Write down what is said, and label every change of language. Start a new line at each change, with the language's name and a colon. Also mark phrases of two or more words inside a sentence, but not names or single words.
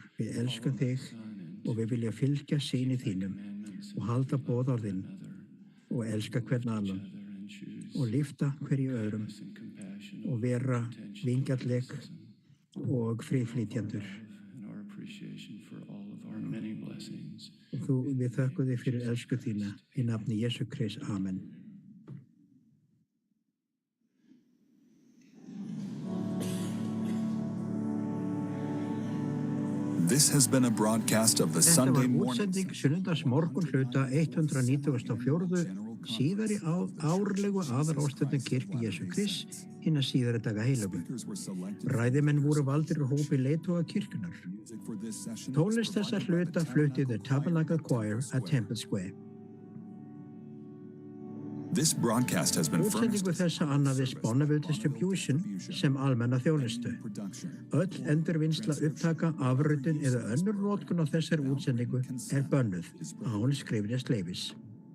Icelandic: Við elskum þig og við vilja fylgja syni þínum og halda boðorðin og elska hvern annan og lyfta hverju öðrum og vera vingjarnleg og friðflytjendur. Og við þökkum þig fyrir elsku þína í nafni Jesú Krist. Amen.
English: This has been a broadcast of the
Icelandic: Þetta
English: Sunday
Icelandic: var
English: morning.
Icelandic: útsending sunnudagsmorgun hluta 194. síðari árlegu aðalráðstefnu kirkju Jesú Krists hinna síðari daga heilagu. Ræðimenn voru valdir úr hópi leiðtoga kirkjunnar. Tónlist þessa hluta flutti The Tabernacle Choir at Temple Square.
English: This broadcast has been furnished.
Icelandic: Útsendingu þessa annaðist Bonneville Distribution sem almenna þjónustu. Öll endurvinnsla, upptaka, afritun eða önnur notkun á þessari útsendingu bönnuð án skriflegs leyfis.